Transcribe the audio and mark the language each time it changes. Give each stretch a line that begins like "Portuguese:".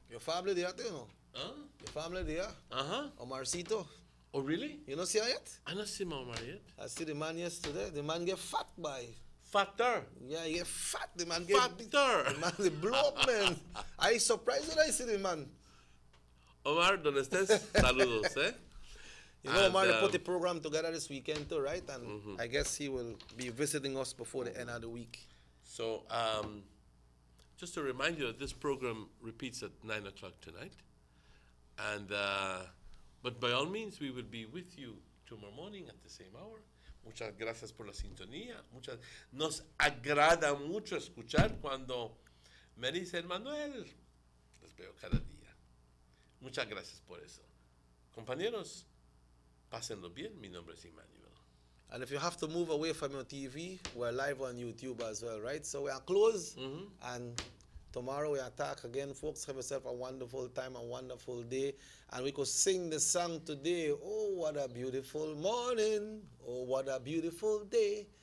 English: Your family there, you know? Huh? Your family there? Omarcito. Oh, really? You don't see her yet? I don't see Omar yet. I see the man yesterday. The man get fat by. Fatter? Yeah, he get fat. The man get fatter. The man they blow up, man. I surprised when I see the man.
Spanish: Omar, donde estés, saludos, eh?
English: You know, Omar, they put the program together this weekend too, right? And I guess he will be visiting us before the end of the week. So, just to remind you that this program repeats at 9 o'clock tonight. And, but by all means, we will be with you tomorrow morning at the same hour.
Spanish: Muchas gracias por la sintonía. Nos agrada mucho escuchar cuando me dicen, Manuel, les veo cada día. Muchas gracias por eso. Compañeros, pásenlo bien. Mi nombre es Emmanuel.
English: And if you have to move away from your TV, we're live on YouTube as well, right? So we are close, and tomorrow we attack again. Folks, have yourself a wonderful time, a wonderful day. And we could sing the song today. Oh, what a beautiful morning. Oh, what a beautiful day.